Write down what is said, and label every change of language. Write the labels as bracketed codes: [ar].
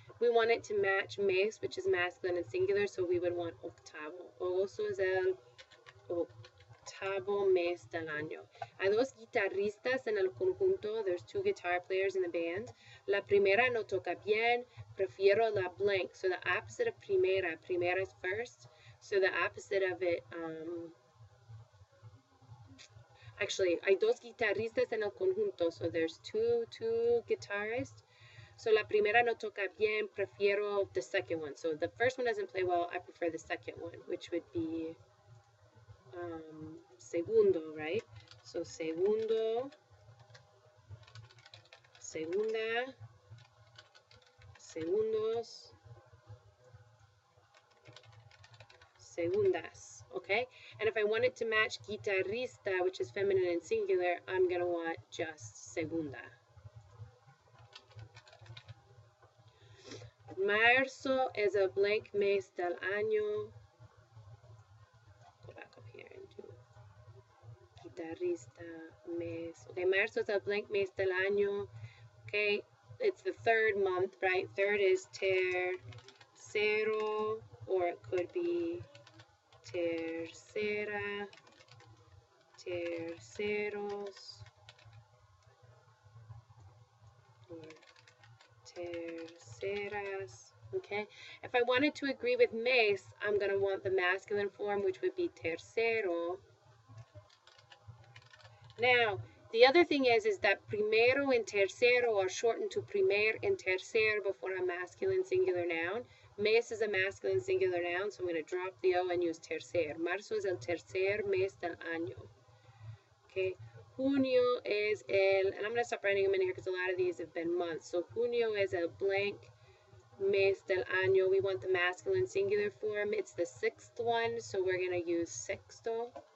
[en] We want it to match mes, which is masculine and singular, so we would want octavo. [es] Agosto es el octavo mes del año. Hay dos guitarristas en el conjunto. [en] There's two guitar players in the band. [es] La primera no toca bien. Prefiero la blank. [en] So the opposite of primera. Primera is first. So the opposite of it, actually, [es] hay dos guitarristas en el conjunto. [en] So there's two guitarists. [es] So la primera no toca bien. Prefiero [en] the second one. So the first one doesn't play well. I prefer the second one, which would be segundo, right? [es] So segundo, segunda, segundos, segundas, okay? [en] And if I want it to match guitarrista, which is feminine and singular, I'm going to want just segunda. [es] Marzo [en] is a blank [es] mes del año. [en] Go back up here and do guitarrista, mes. Okay, marzo is a blank [es] mes del año. [en] Okay, it's the 3rd month, right? 3rd is tercero, or it could be tercera, terceros, or terceras, okay? If I wanted to agree with mes, I'm going to want the masculine form, which would be tercero. Now, the other thing is that primero and tercero are shortened to primer and tercer before a masculine singular noun. Mes is a masculine singular noun, so I'm going to drop the O and use tercer. [es] Marzo es el tercer mes del año. [en] Okay, junio is el, and I'm going to stop writing them in here because a lot of these have been months. So junio is a blank [es] mes del año. [en] We want the masculine singular form. It's the 6th one, so we're going to use sexto.